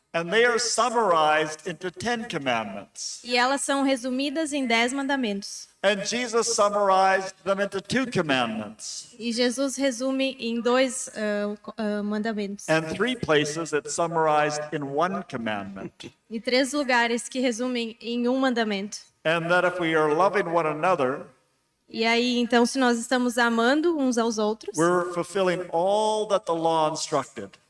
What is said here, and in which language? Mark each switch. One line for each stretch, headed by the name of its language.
English: And they are summarized into 10 commandments.
Portuguese: E elas são resumidas em 10 mandamentos.
English: And Jesus summarized them into 2 commandments.
Portuguese: E Jesus resume em 2 mandamentos.
English: And 3 places it's summarized in 1 commandment.
Portuguese: E 3 lugares que resumem em um mandamento.
English: And that if we are loving one another,
Portuguese: E aí, então, se nós estamos amando uns aos outros,
English: we're fulfilling all that the law instructed.